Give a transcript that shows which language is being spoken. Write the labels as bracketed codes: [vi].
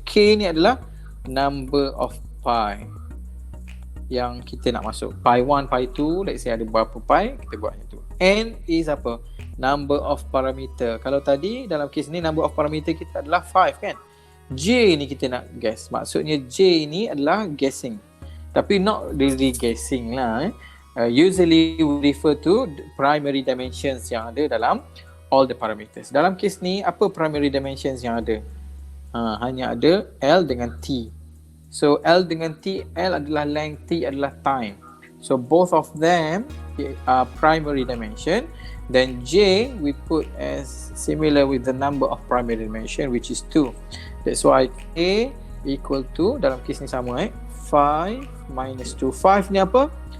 [ms] K ni adalah [en] number of pi [ms] yang kita nak masuk. Pi 1, pi 2, [en] let's say [ms] ada berapa pi, kita buat macam tu. [en] N is [ms] apa? [en] Number of parameter. [ms] Kalau tadi dalam kes ni [en] number of parameter [ms] kita adalah 5 kan? J ni kita nak guess. Maksudnya J ni adalah guessing. Tapi [en] not really guessing [ms] lah. [en] Usually we refer to primary dimensions [ms] yang ada dalam [en] all the parameters. [ms] Dalam kes ni apa [en] primary dimensions [ms] yang ada? Hanya ada L dengan T. So L dengan T, L adalah length, T adalah time. [en] So both of them are primary dimension. Then J we put as similar with the number of primary dimension, which is 2. That's why A equal to, [ms] dalam kes ni sama 5 minus 2. 5 ni apa?